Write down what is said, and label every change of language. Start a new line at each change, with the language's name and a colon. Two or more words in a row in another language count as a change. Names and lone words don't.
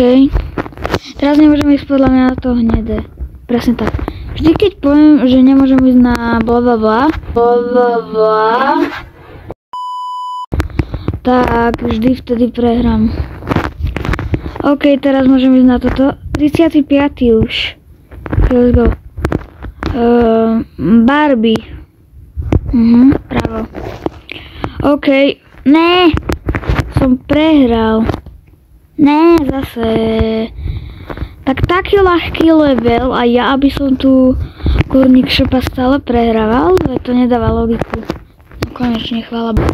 Slovak: Teraz nemôžem ísť podľa mňa na to hnedé. Presne tak. Vždy keď poviem, že nemôžem ísť na blablabla, tak vždy vtedy prehrám. OK, teraz môžem ísť na toto. 35. už.
English: Let's go. Barbie.
Slovak: Bravo. OK. Ne. Som prehral. Ne, zase. Tak taký ľahký level a ja, aby som tu kurník šopa stále prehrával, to nedáva logiku. No konečne, chvála Bohu.